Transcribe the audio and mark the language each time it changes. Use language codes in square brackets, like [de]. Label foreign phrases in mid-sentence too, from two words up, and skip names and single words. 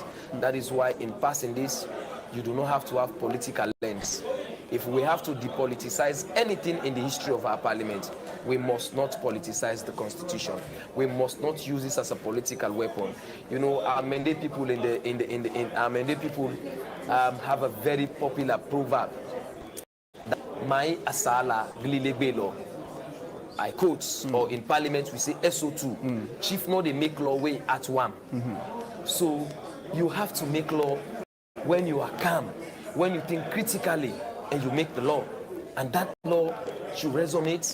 [en] That is why in passing this, you do not have to have political lens. If we have to depoliticize anything in the history of our parliament, we must not politicize the constitution. We must not use this as a political weapon. You know, our Mende people have a very popular proverb. [men] Mai asala glilebelo. [en] I quote, or in parliament we say SO2. Chief no they make law way at one. So you have to make law when you are calm, when you think critically, and you make the law, and that law should resonate.